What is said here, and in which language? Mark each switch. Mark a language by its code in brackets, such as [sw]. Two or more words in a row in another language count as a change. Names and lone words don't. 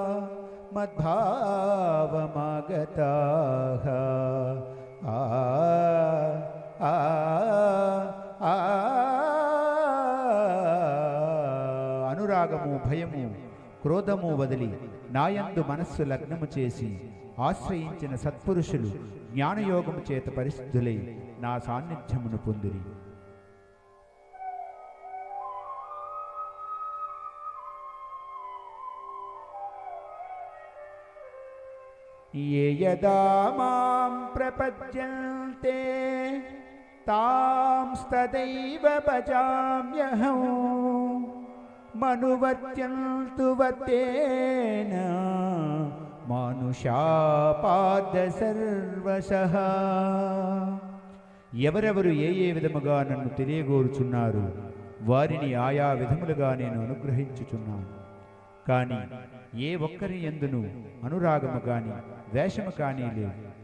[te] మద్భావమాగతాః అనురాగము భయము క్రోధము వదిలి నాయందు మనస్సు లగ్నము చేసి ఆశ్రయించిన సత్పురుషులు జ్ఞానయోగము చేత పరిశుద్ధులై నా సాన్నిధ్యమును పొందిరి। [sa] ये यदा मां प्रपद्यन्ते तांस्तदैव भजाम्यहम् मनुवर्त्यन्तु वर्तेन मानुषापाद सर्वशः। [te] ఎవరెవరు ఏ ఏ విధముగా నన్ను తెలియగోరుచున్నారు వారిని ఆయా విధములుగా నేను అనుగ్రహించుచున్నాను। కానీ ఏ ఒక్కరి యందును అనురాగము కానీ ద్వేషము కానీ లేదు।